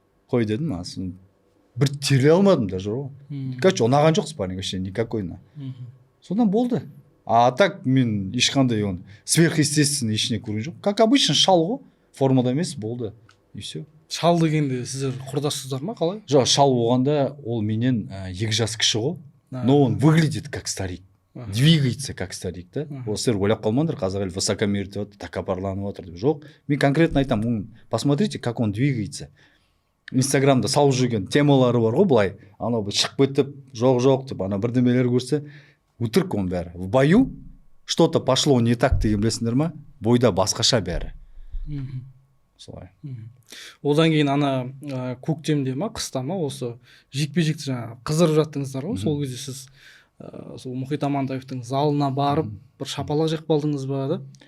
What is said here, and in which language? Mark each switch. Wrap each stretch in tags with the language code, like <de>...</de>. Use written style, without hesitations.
<kk>Қой дедім, сосын бір терлей алмадым даже ғой. Короче, ұнаған жоқ спарринг вообще никакой. Содан болды. А так мен ешқандай он сверхъестественно ешіне көрген жоқ. Как обычно шал ғой, формада емес, болды. И все. Шал дегенде сіздер құрдассыздар ма, қалай? Жоқ, шал болғанда ол менен 2 жас кіші ғой.</kk> <ru>Но он выглядит как старик. Двигается как старик, да?</ru> <kk>Сіздер ойлап қалмаңдар, қазақ елі высокомерить отыр, тәкаппарланып отыр деп. Жоқ, мен конкретно айтамын, посмотрите, как он двигается. Инстаграмда салып жүрген темалары бар ғой, былай. Анау шығып кетіп, жоқ деп, ана бірдемелер көрсе, өтірік оның бәрі. В бою что-то пошло не так деген білесіңдер ма? Бойда басқаша бәрі. Солай. Одан кейін ана көктемде ма, қыста ма, осы жекпе-жекті жаңа қыздырып жаттыңыздар ғой, сол кезде сіз сол Мұхит Амантаевтың залына барып, бір шапалақ жеп қалдыңыз ба да?</kk>